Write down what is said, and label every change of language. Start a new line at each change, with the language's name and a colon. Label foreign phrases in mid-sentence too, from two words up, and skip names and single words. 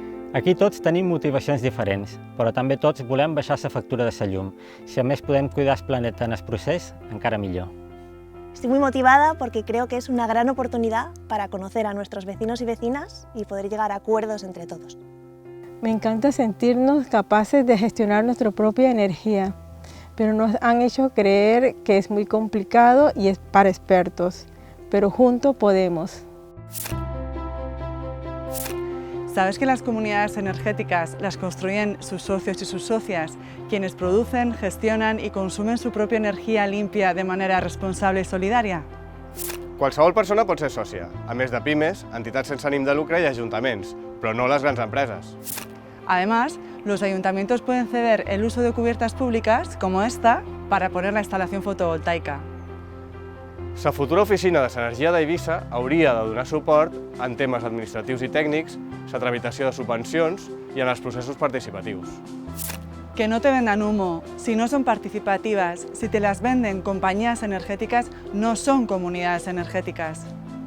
Catalan: Aquí tots tenim motivacions diferents, però també tots volem baixar la factura de la llum. Si a més podem cuidar el planeta en el procés, encara millor.
Spanish: Estoy muy motivada porque creo que es una gran oportunidad para conocer a nuestros vecinos y vecinas y poder llegar a acuerdos entre todos. Me encanta sentirnos capaces de gestionar nuestra propia energía, pero nos han hecho creer que es muy complicado y es para expertos, pero juntos podemos. ¿Sabes que las comunidades energéticas las construyen sus socios y sus socias, quienes producen, gestionan y consumen su propia energía limpia de manera responsable y solidaria?
Catalan: Qualsevol persona pot ser sòcia, a més de pimes, entitats sense ànim de lucre i ajuntaments, però no les grans empreses.
Spanish: Además, los ayuntamientos pueden ceder el uso de cubiertas públicas, como esta, para poner la instalación fotovoltaica.
Catalan: La futura oficina de l'energia d'Eivissa hauria de donar suport en temes administratius i tècnics, la tramitació de subvencions i en els processos participatius.
Spanish: Que no te vendan humo, si no son participativas, si te las venden compañías energéticas, no son comunidades energéticas.